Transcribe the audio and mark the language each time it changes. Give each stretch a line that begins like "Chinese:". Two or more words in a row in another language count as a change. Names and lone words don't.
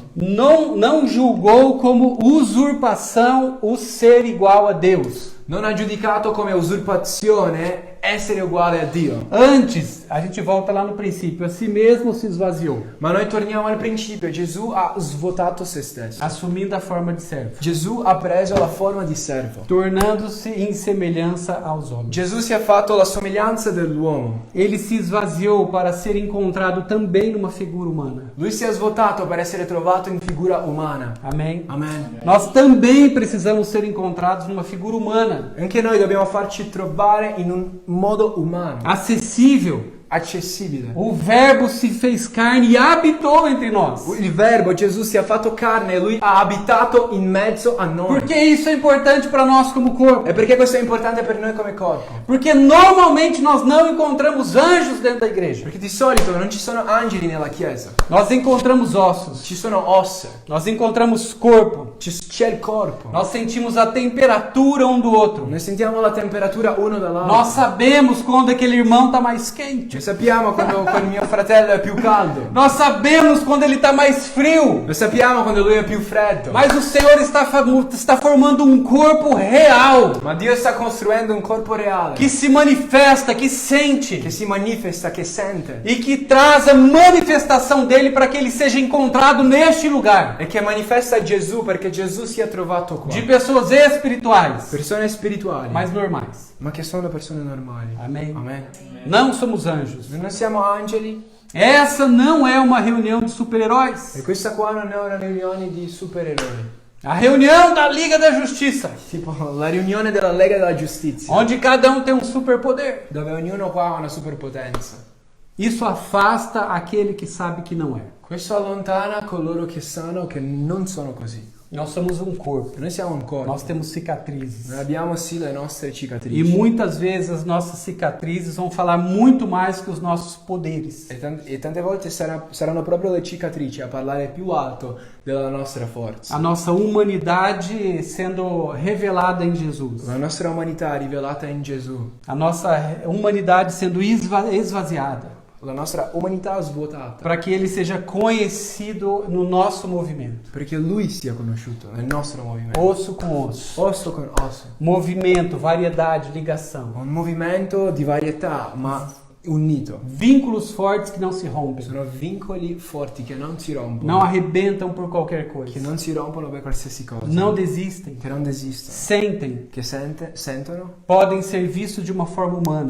Portuguese: não julgou como usurpação o ser igual a Deus.
Italian: non ha giudicato come usurpazione essere uguale a Dio.
Portuguese: Antes, a gente volta lá no princípio, a si mesmo se esvaziou,
Italian: Ma noi torniamo al principio. Gesù ha svuotato se stesso.
Portuguese: assumindo a forma de servo,
Italian: Gesù ha preso la forma di servo.
Portuguese: tornando-se em semelhança aos homens.
Italian: Gesù si è fatto la somiglianza dell'uomo.
Portuguese: Ele se esvaziou para ser encontrado também numa figura humana.
Italian: Lui si è svuotato per essere trovato in figura umana.
Portuguese: Amém?
Italian: Amen.
Portuguese: Nós também precisamos ser encontrados numa figura humana,
Italian: Anche noi dobbiamo farci trovare in un modo umano,
Portuguese: acessível.
Italian: accessibile.
Portuguese: O verbo se fez carne e habitou entre nós.
Italian: Il verbo Gesù si è fatto carne e lui ha abitato in mezzo a noi.
Portuguese: Por que isso é importante para nós como corpo?
Italian: E perché questo è importante per noi come corpo?
Portuguese: Porque normalmente nós não encontramos anjos dentro da igreja.
Italian: Perché di solito non ci sono angeli nella chiesa,
Portuguese: Nós encontramos ossos.
Italian: ci sono ossa,
Portuguese: Nós encontramos corpo.
Italian: c'è il corpo.
Portuguese: Nós sentimos a temperatura um do outro.
Italian: Noi sentiamo la temperatura uno dall'altro.
Portuguese: Nós sabemos quando aquele irmão está mais quente.
Italian: Noi sappiamo quando mio fratello è più caldo.
Portuguese: Nós sabemos quando ele está mais frio.
Italian: Lo sappiamo quando lui è più freddo.
Portuguese: Mas o Senhor está formando um corpo real,
Italian: Ma Dio sta costruendo un corpo reale
Portuguese: que se manifesta, que sente
Italian: che si manifesta, che sente
Portuguese: e que traz a manifestação dele para que ele seja encontrado neste lugar,
Italian: e che manifesta Gesù perché Gesù sia trovato qua.
Portuguese: de pessoas espirituais,
Italian: Persone spirituali,
Portuguese: mas normais.
Italian: ma che sono persone normali.
Portuguese: Amém?
Italian: Amen.
Portuguese: Não somos anjos.
Italian: Noi non siamo angeli
Portuguese: Essa não é uma reunião de super-heróis.
Italian: e questa qua non è una riunione di supereroi.
Portuguese: A reunião da Liga da Justiça,
Italian: Tipo la riunione della Lega della Giustizia,
Portuguese: onde cada um tem um superpoder.
Italian: dove ognuno qua ha una superpotenza.
Portuguese: Isso afasta aquele que sabe que não é.
Italian: Questo allontana coloro che sanno che non sono così.
Portuguese: Nós somos um corpo.
Italian: Noi siamo un corpo.
Portuguese: Nós temos cicatrizes.
Italian: Noi abbiamo sì le nostre
Portuguese: E
Italian: cicatrici.
Portuguese: muitas vezes as nossas cicatrizes vão falar muito mais que os nossos poderes.
Italian: E tante volte saranno proprio le cicatrici a parlare più alto della nostra forza.
Portuguese: A nossa humanidade sendo revelada em Jesus.
Italian: La nostra umanità rivelata in Gesù.
Portuguese: A nossa humanidade sendo esvaziada.
Italian: la nostra umanità svuotata,
Portuguese: para que ele seja conhecido no nosso movimento.
Italian: perché Lui sia conosciuto nel nostro movimento.
Portuguese: Osso com osso.
Italian: Osso con osso.
Portuguese: Movimento, variedade, ligação.
Italian: Un movimento di varietà, ma unito.
Portuguese: Vínculos fortes que não se rompem.
Italian: Sono vincoli forti che non si rompono.
Portuguese: Não arrebentam por qualquer
Italian: Che
Portuguese: coisa.
Italian: non si rompono per qualsiasi cosa.
Portuguese: Não desistem.
Italian: Che non desistono.
Portuguese: Sentem.
Italian: Che sentono.
Portuguese: Podem ser vistos de uma forma humana.